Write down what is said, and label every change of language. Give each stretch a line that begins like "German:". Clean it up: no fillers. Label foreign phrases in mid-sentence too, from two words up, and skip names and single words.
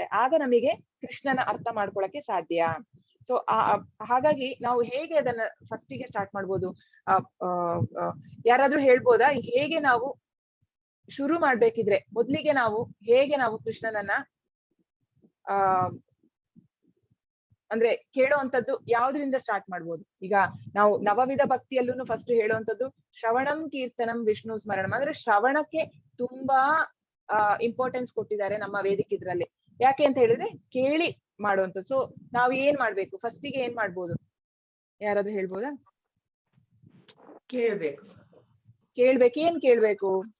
Kannada: ಆಗ ನಮಗೆ ಕೃಷ್ಣನ ಅರ್ಥ ಮಾಡ್ಕೊಳಕ್ಕೆ ಸಾಧ್ಯ. ಸೊ ಹಾಗಾಗಿ ನಾವು ಹೇಗೆ ಅದನ್ನ ಫಸ್ಟಿಗೆ ಸ್ಟಾರ್ಟ್ ಮಾಡ್ಬೋದು, ಯಾರಾದ್ರೂ ಹೇಳ್ಬೋದಾ ಹೇಗೆ ನಾವು ಶುರು ಮಾಡ್ಬೇಕಿದ್ರೆ, ಮೊದ್ಲಿಗೆ ಹೇಗೆ ನಾವು ಕೃಷ್ಣನನ್ನ ಅಂದ್ರೆ ಕೇಳುವಂತದ್ದು ಯಾವ್ದ್ರಿಂದ ಸ್ಟಾರ್ಟ್ ಮಾಡ್ಬೋದು? ಈಗ ನಾವು ನವವಿಧ ಭಕ್ತಿಯಲ್ಲೂ ಫಸ್ಟ್ ಹೇಳುವಂತದ್ದು
Sanskrit: ಶ್ರವಣಂ ಕೀರ್ತನಂ ವಿಷ್ಣು ಸ್ಮರಣಂ.
Kannada: ಅಂದ್ರೆ ಶ್ರವಣಕ್ಕೆ ತುಂಬಾ ಇಂಪಾರ್ಟೆನ್ಸ್ ಕೊಟ್ಟಿದ್ದಾರೆ ನಮ್ಮ ವೇದಿಕೆ ಇದ್ರಲ್ಲಿ. ಯಾಕೆ ಅಂತ ಹೇಳಿದ್ರೆ ಕೇಳಿ ಮಾಡುವಂಥದ್ದು. ಸೊ ನಾವ್ ಏನ್ ಮಾಡ್ಬೇಕು, ಫಸ್ಟಿಗೆ ಏನ್ ಮಾಡ್ಬೋದು, ಯಾರಾದ್ರೂ ಹೇಳ್ಬೋದಾ? ಏನ್ ಕೇಳ್ಬೇಕು?